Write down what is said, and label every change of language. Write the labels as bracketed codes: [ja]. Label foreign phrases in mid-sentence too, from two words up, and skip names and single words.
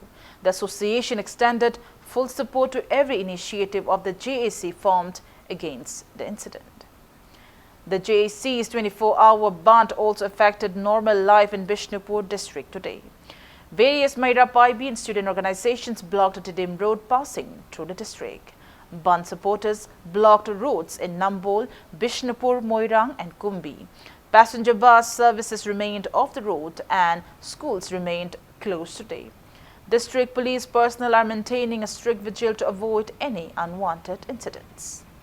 [en] The association extended full support to every initiative of the JAC formed against the incident. The JAC's 24-hour ban also affected normal life in Bishnupur district today. Various Maira Paibi and student organizations blocked Tidim road passing through the district. Ban supporters blocked roads in Nambol, Bishnupur, Moirang and Kumbi. Passenger bus services remained off the road and schools remained closed today. District police personnel are maintaining a strict vigil to avoid any unwanted incidents.